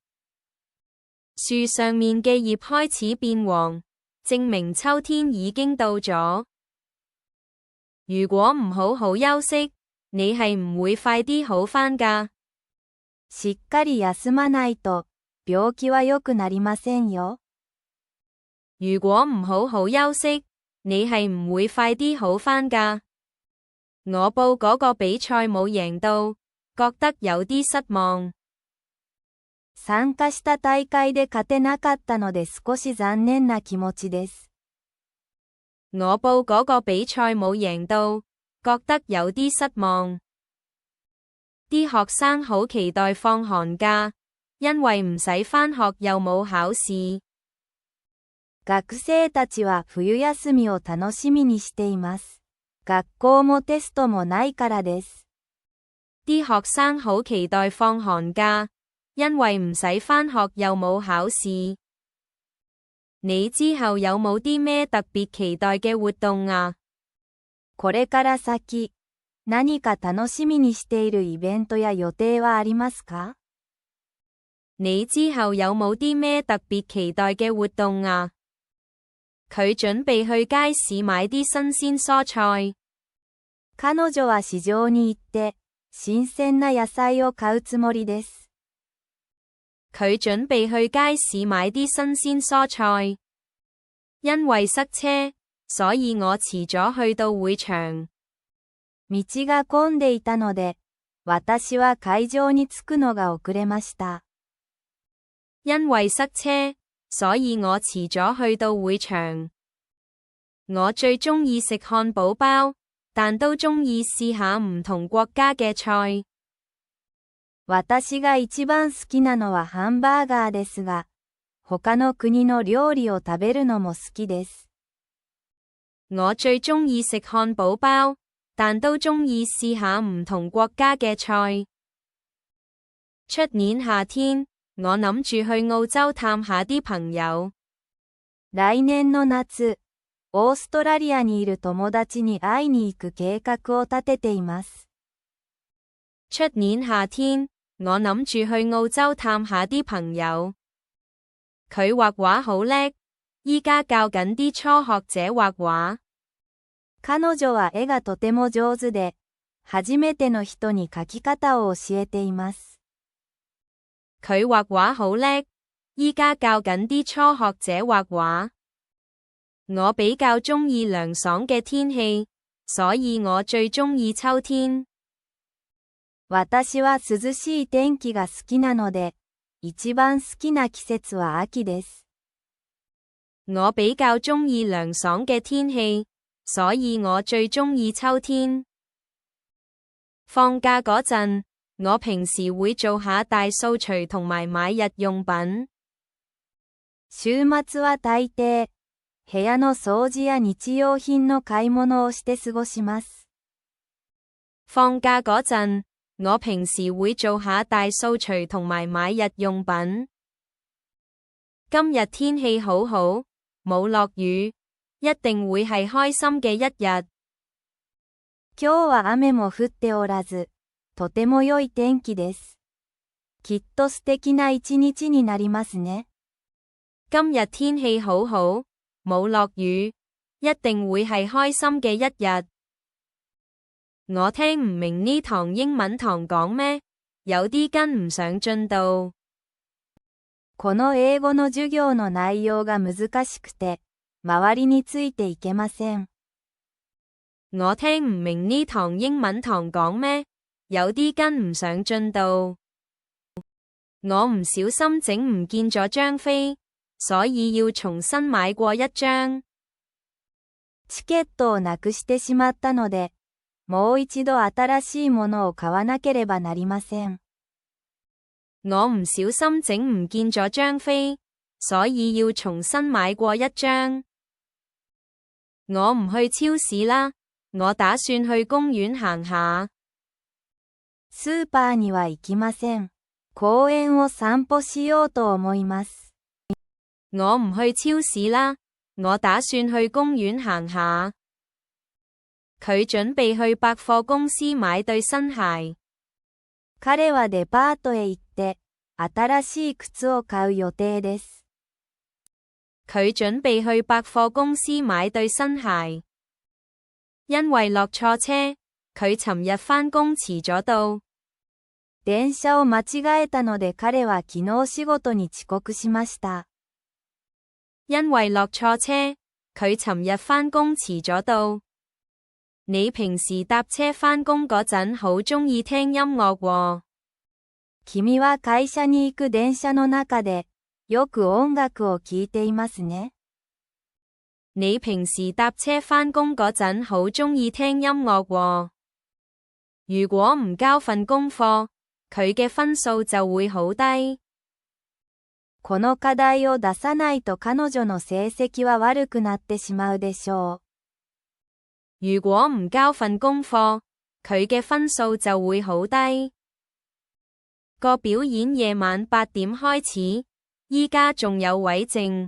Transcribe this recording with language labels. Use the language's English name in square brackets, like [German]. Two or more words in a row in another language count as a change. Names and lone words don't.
[Cantonese] 樹上面嘅葉開始變黃，證明秋天已經到咗。如果唔好好休息，你係唔會快啲好返㗎。 [Japanese] しっかり休まないと、病気は良くなりませんよ。 [Cantonese] 如果唔好好休息，你係唔會快啲好返㗎。我報嗰個比賽冇贏到，覺得有啲失望。 [Japanese] 参加した大会で勝てなかったので少し残念な気持ちです。 [Cantonese] 我報嗰個比賽冇贏到，覺得有啲失望。啲學生好期待放寒假，因為唔使返學又冇考試。 [Japanese] 学生たちは冬休みを楽しみにしています。学校もテストもないからです。 [Cantonese] 啲學生好期待放寒假， 因為唔使返學又冇考試。你之後有冇啲咩特別期待嘅活動啊？ [Japanese] これから先、何か楽しみにしているイベントや予定はありますか？ [Cantonese] 你之後有冇啲咩特別期待嘅活動啊？佢準備去街市買啲新鮮蔬菜。 [Japanese] 彼女は市場に行って、新鮮な野菜を買うつもりです。 [Cantonese] 佢準備去街市買啲新鮮蔬菜。因為塞車，所以我遲咗去到會場。 [Japanese] 道が混んでいたので、私は会場に着くのが遅れました。 [Cantonese] 因為塞車，所以我遲咗去到會場。我最鍾意食漢堡包，但都鍾意試下唔同國家嘅菜。 [Japanese] 私が一番好きなのはハンバーガーですが、他の国の料理を食べるのも好きです。 [Cantonese] 我最鍾意食漢堡包，但都鍾意試下唔同國家嘅菜。出年夏天，我諗住去澳洲探下啲朋友。 [Japanese] 来年の夏、オーストラリアにいる友達に会いに行く計画を立てています。 [Cantonese] 出年夏天，我諗住去澳洲探下啲朋友。佢畫畫好叻，依家教緊啲初學者畫畫。 [Japanese] 彼女は絵がとても上手で、初めての人に描き方を教えています。 [Cantonese] 佢畫畫好叻，依家教緊啲初學者畫畫。我比較鍾意涼爽嘅天氣，所以我最鍾意秋天。 [Japanese] 私は涼しい天気が好きなので、一番好きな季節は秋です。 [Cantonese] 我比較鍾意涼爽嘅天氣，所以我最鍾意秋天。放假嗰陣，我平時會做下大掃除同埋買日用品。 [Japanese] 週末は大抵、部屋の掃除や日用品の買い物をして過ごします。 [Cantonese] 放假嗰陣，我平時會做下大掃除同埋買日用品。今日天氣好好，冇落雨，一定會係開心嘅一日。 [Japanese] 今日は雨も降っておらず、とても良い天気です。きっと素敵な一日になりますね。 [Cantonese] 今日天氣好好，冇落雨，一定會係開心嘅一日。我聽唔明呢堂英文堂講咩，有啲跟唔上進度。 [Japanese] この英語の授業の內容が難しくて、周りについていけません。 [Cantonese] 我聽唔明呢堂英文堂講咩，有啲跟唔上進度。我唔小心整唔見咗張飛，所以要重新買過一張。 [Japanese] チケットをなくしてしまったので、もう一度新しいものを買わなければなりません。 [Cantonese] 我唔小心整唔見咗張飛，所以要重新買過一張。我唔去超市啦，我打算去公園行下。 [Japanese] スーパーには行きません。公園を散歩しようと思います。 [Cantonese] 我唔去超市啦，我打算去公園行下。佢準備去百貨公司買對新鞋。 [Japanese] 彼はデパートへ行って、新しい靴を買う予定です。 [Cantonese] 佢準備去百貨公司買對新鞋。因為落錯車，佢尋日返工遲咗到。 [Japanese] 電車を間違えたので彼は昨日仕事に遅刻しました。 [Cantonese] 因為落錯車，佢尋日返工遲咗到。你平時搭車返工嗰陣好鍾意聽音樂喎。 [Japanese] 君は會社に行く電車の中で、よく音楽を聴いていますね。 [Cantonese] 你平時搭車返工嗰陣好鍾意聽音樂喎。如果唔交份功課，佢嘅分數就會好低。 [Japanese] この課題を出さないと彼女の成績は悪くなってしまうでしょう。 [Cantonese] 如果唔交份功課，佢嘅分數就會好低。個表演夜晚8點開始，依家仲有位剩。